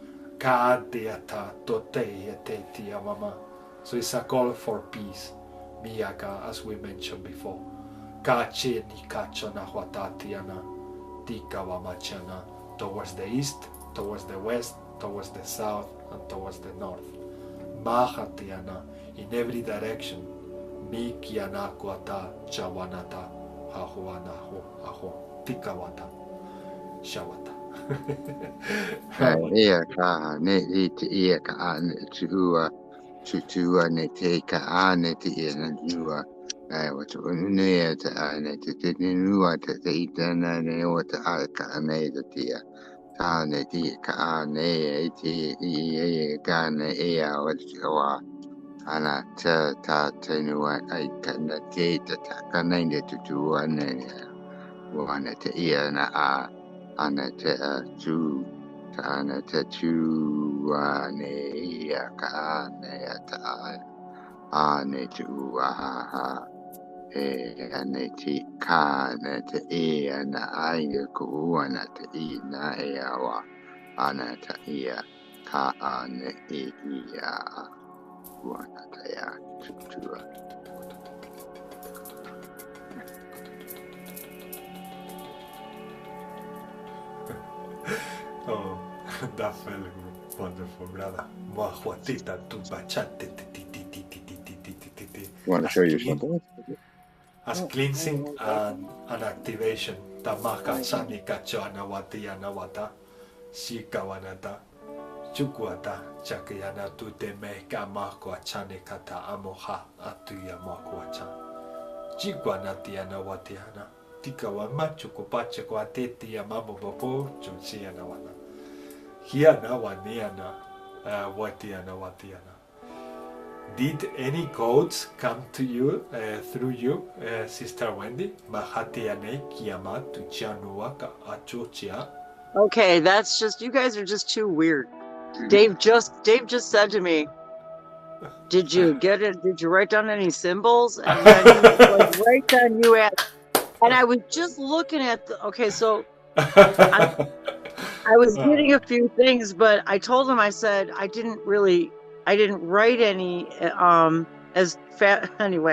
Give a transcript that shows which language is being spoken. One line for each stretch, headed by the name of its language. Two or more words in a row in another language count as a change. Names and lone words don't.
English: So it's a call for peace, Miyaka, as we mentioned before. Towards the east, towards the west, towards the south, and towards the north. Mahatiana, in every direction. Mikiana kwata chawanata hahuanahu aho tikawata shawata. Ia ka ne i te ia ka ane tutua ne te ka ane te ia na nua. Wata ununea te ane te nua te itana ne o te a ka ane te tia. Tā ne te ka ane e te ia ka ane e a wata wa. Ana ta tenua ai ka na te ka nei ne tutua ne. Wana te ia na a. Ana te tu ana te tu ane ia ka ane ata ane tu ha e ane te ka ane te e ana ai ko ana te I na e awa ana te ia ka ane e ia wana te ia tu Oh, that felt wonderful, brother. Mahuatita tu bachate. Want to show you something? As cleansing and activation. Tamaka chani kachana watiana wata. Shikawanata. Chukwata chakayana tu te meka mako achane kata amoha atuya mako acha. Chikwanatiana watiana. Tikawa machu kupache kwa teti ya mambo popo chunchiana wana. Hiana waniana watiana. Did any codes come to you through you, Sister Wendy? Mahatiane kiyama tu chianuaka achochia. Okay, that's just, you guys are just too weird. Dave just said to me, did you get it? Did you write down any symbols? And then he was like, right then you asked. And I was just looking at okay, so I was getting a few things, but I told him, I said, I didn't write any as fat anyway.